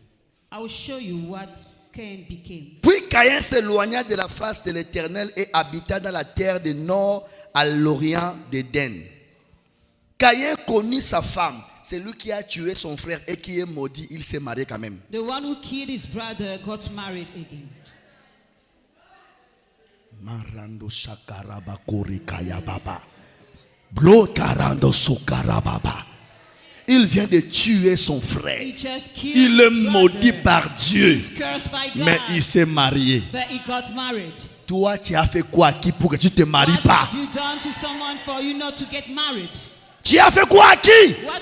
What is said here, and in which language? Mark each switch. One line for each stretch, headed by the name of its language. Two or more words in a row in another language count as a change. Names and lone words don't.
French: Puis Caïn s'éloigna de la face de l'Éternel et habita dans la terre du nord à l'orient d'Éden. Caïn connut sa femme. C'est lui qui a tué son frère et qui est maudit. Il s'est marié quand même.
English: The one who killed his brother got married again. Marando shakaraba korikaya baba. Blo karando sukara baba.
French: Il vient de tuer son frère. Il est maudit par Dieu. Mais il s'est marié. Toi, tu as fait quoi qui pour que tu ne te maries pas? Tu as fait quoi à qui?